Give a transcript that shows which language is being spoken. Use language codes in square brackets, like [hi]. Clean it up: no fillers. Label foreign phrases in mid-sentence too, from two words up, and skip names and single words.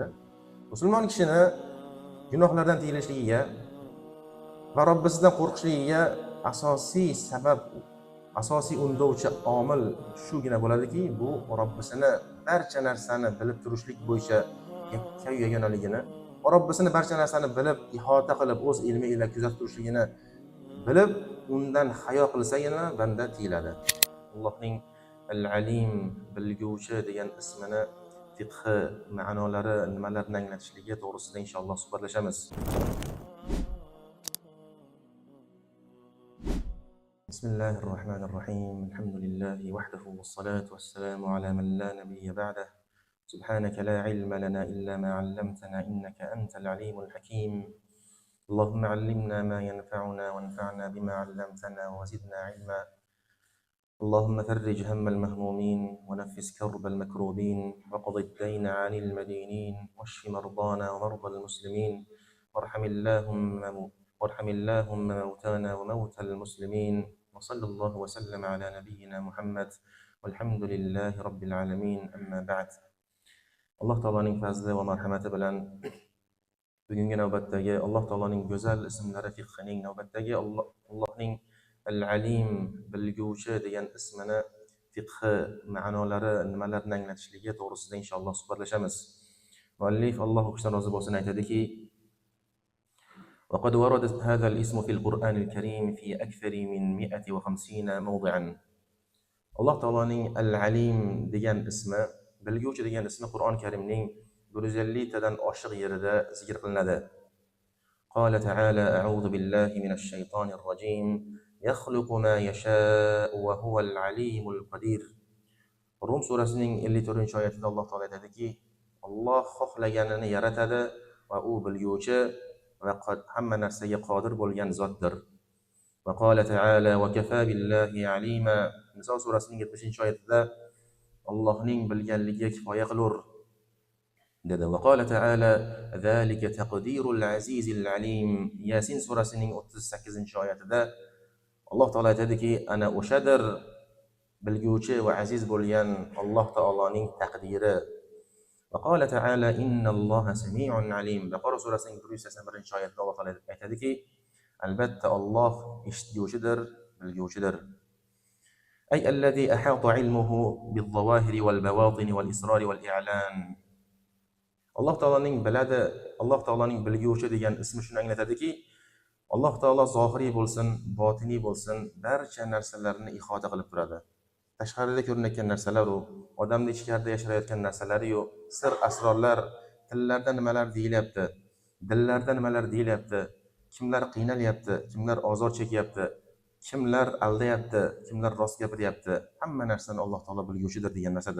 [uz] Musulmon kishini gunohlardan tiyilishligiga va Robbisidan qo'rqishligiga asosiy sabab, asosiy undovchi omil shugina bo'ladiki, bu Robbisini barcha narsani bilib turishlik bo'yicha yagonaligini, Robbisini barcha narsani bilib, ihota qilib, o'z ilmi ila kuzatib turishligini bilib, undan hayo qilsagina banda tiyiladi. Allohning Al-Alim, bilguvchi degan ismini fiqh ma'nolari nimalarni anglatishligi to'g'risida inshaalloh suhbatlashamiz. [ar] بسم الله الرحمن الرحيم. الحمد لله وحده والصلاة والسلام على من لا نبي بعده. سبحانك لا علم لنا إلا ما علمتنا إنك أنت العليم الحكيم. اللهم علمنا ما ينفعنا وانفعنا بما علمتنا وزدنا علما. اللهم فرج هم المهمومين ونفس كرب المكروبين وقض الدين عن المدينين واشف مرضانا ومرضى المسلمين وارحم اللهم موتانا وموتى المسلمين وصلى الله وسلم على نبينا محمد والحمد لله رب العالمين. أما بعد. الله تعالى [uz] fazli va marhamati bilan bugungi navbatdagi Alloh taoloning go'zal ismlari fiqhining navbatdagi Allohning Al-Alim, bilguvchi degan ismini fiqh ma'nolari nimalarni anglatishligi to'g'risida inshaalloh suhbatlashamiz. Muallif Alloh o'qishdan rozi bo'lsin aytadiki: [ar] وقد ورد هذا الاسم في القرآن الكريم في أكثر من 150 موضعا. [uz] Alloh taoloning Al-Alim degan ismi, bilguvchi degan ismi Qur'on Karimning 150 tadan oshiq yerida zikr qilinadi. [ar] قال تعالى: أعوذ بالله من الشيطان الرجيم يخلق ما يشاء وهو العليم القدير. [uz] Rum surasining 54-oyatida Alloh taolo aytadiki, Alloh xohlaganini yaratadi va u bilguvchi va hamma narsaga qodir bo'lgan zotdir. [ar] وقال تعالى: وكفى بالله عليما. [uz] Niso surasining 70-oyatida Allohning bilganligiga kifoya qilur dedi. [ar] وقال تعالى: ذلك تقدير العزيز العليم. [uz] Yasin surasining 38-oyatida Alloh taolo aytadiki, ana o'shadir bilguvchi va aziz bo'lgan Alloh taoloning taqdiri. [ar] وقال تعالى: إن الله سميع عليم. [uz] Baqara surasining 181-oyatida Alloh taolo aytadiki, albatta Alloh eshituvchidir, bilguvchidir. [ar] أي الذي أحاط علمه بالظواهر والبواطن والإسرار والإعلان. [uz] Alloh taoloning biladi, Alloh taoloning bilguvchi degan ismi shuni anglatadiki, Alloh taolo zohiriy bo'lsin, botiniy bo'lsin, barcha narsalarni ihota qilib turadi. Tashqarida ko'rinayotgan narsalar u, odamning ichkarida yashayotgan narsalari yo'q, sir asrorlar, tillarda nimalar deyilyapti, dillarda nimalar deyilyapti, kimlar qiynalyapti, kimlar ozor chekyapti, kimlar aldayapti, kimlar rost gapiryapti, hamma narsani Alloh taolo bilguvchidir degan narsadir.